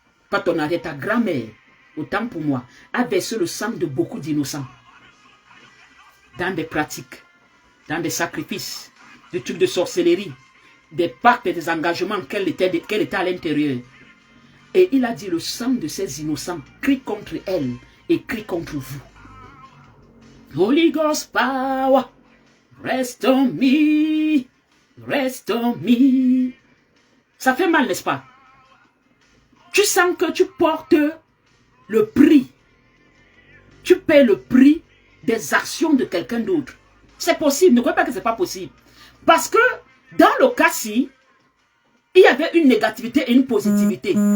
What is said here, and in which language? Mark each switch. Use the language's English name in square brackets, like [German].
[French] Pas ton arrière, ta grand-mère, autant pour moi, a versé le sang de beaucoup d'innocents. Dans des pratiques, dans des sacrifices, des trucs de sorcellerie, des pactes et des engagements qu'elle était à l'intérieur. Et il a dit, le sang de ces innocents crie contre elle et crie contre vous. [English] Holy Ghost power, rest on me, rest on me. [French] Ça fait mal, n'est-ce pas? Tu sens que tu portes le prix. Tu paies le prix des actions de quelqu'un d'autre. C'est possible, ne croyez pas que ce n'est pas possible. Parce que dans le cas-ci, il y avait une négativité et une positivité.